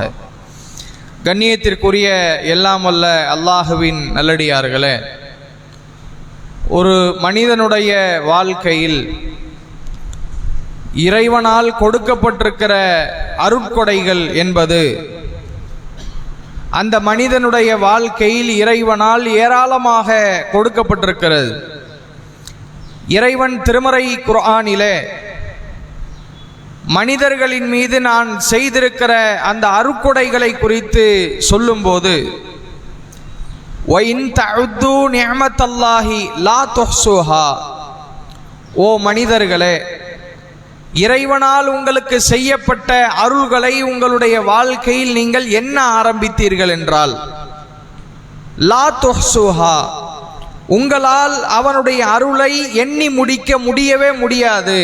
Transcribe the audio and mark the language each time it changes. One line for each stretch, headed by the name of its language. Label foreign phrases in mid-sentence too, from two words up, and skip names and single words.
Tamil: கண்ணியத்திற்குரிய எல்லாம் வல்ல அல்லாஹுவின் நல்லடியார்களே, ஒரு மனிதனுடைய வாழ்க்கையில் இறைவனால் கொடுக்கப்பட்டிருக்கிற அருட்கொடைகள் என்பது அந்த மனிதனுடைய வாழ்க்கையில் இறைவனால் ஏராளமாக கொடுக்கப்பட்டிருக்கிறது. இறைவன் திருமறை குர்ஆனிலே மனிதர்களின் மீது நான் செய்திருக்கிற அந்த அருட்கொடைகளை குறித்து சொல்லும்போது
Arabic: وَإِن تَعُدُّوا نِعْمَةَ اللَّهِ لَا تُحْصُوهَا,
Tamil: ஓ மனிதர்களே, இறைவனால் உங்களுக்கு செய்யப்பட்ட அருள்களை உங்களுடைய வாழ்க்கையில் நீங்கள் எண்ண ஆரம்பித்தீர்கள் என்றால்
Arabic: لا تحصوها,
Tamil: உங்களால் அவனுடைய அருளை எண்ணி முடிக்க முடியவே முடியாது.